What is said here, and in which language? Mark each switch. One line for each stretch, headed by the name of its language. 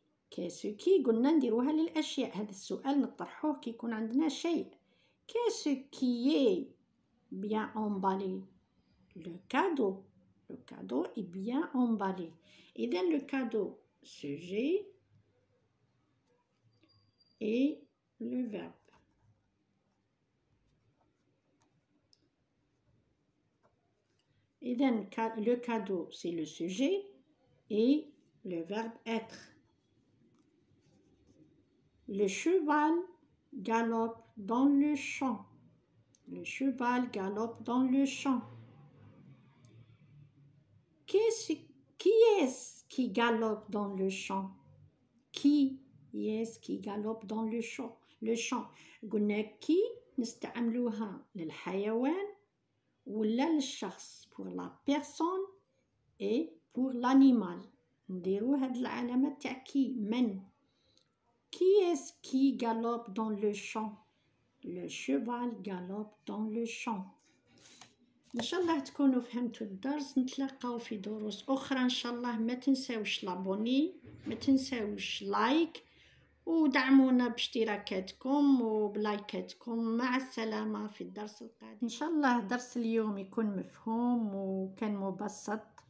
Arabic: كيسو كي قلنا نديروها للأشياء. هذا السؤال نطرحوه كي يكون عندنا شيء.
French: كيسو كي bien emballé. Le cadeau est bien emballé. إذن le cadeau sujet et le verbe. إذن le cadeau c'est le sujet et le verbe être. Le cheval galope dans le champ. Le cheval galope dans le champ. Qui est-ce qui galope dans le champ? Qui est-ce qui galope dans le champ? Le champ.
Arabic: قلنا كي نستعملوها للحيوان ولا للشخص.
French: pour la personne et pour l'animal.
Arabic: نديرو هاد العلامة تاع كي من.
French: Qui est-ce qui galope dans le champ? Le cheval galope dans le champ.
Arabic: إن شاء الله تكونوا فهمتوا الدرس. نتلاقاو في دروس أخرى إن شاء الله. ما تنساوش لابوني، ما تنساوش لايك، ودعمونا باشتراكاتكم وبلايكاتكم. مع السلامة في الدرس القادم إن شاء الله. درس اليوم يكون مفهوم وكان مبسط.